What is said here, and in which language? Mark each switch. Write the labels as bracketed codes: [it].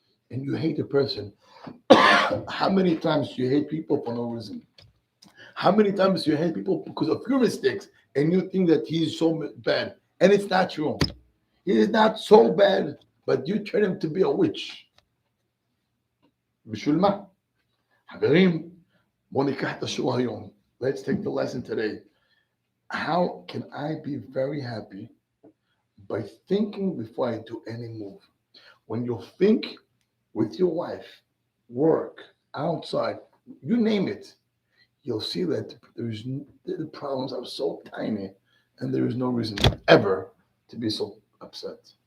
[en] And you hate a person. How many times do you hate people for no reason? How many times do you hate people because of your mistakes and you think that he is so bad? And it's not true. He is not so bad, but you turn him to be a witch. [he] בשביל מה? חברים, בואו ניקח את השיעור היום. [en] Let's take the lesson today. How can I be very happy? By thinking before I do any move. When you think with your wife, work, outside, you name it, you'll see that the problems are so tiny and there is no reason ever to be so upset.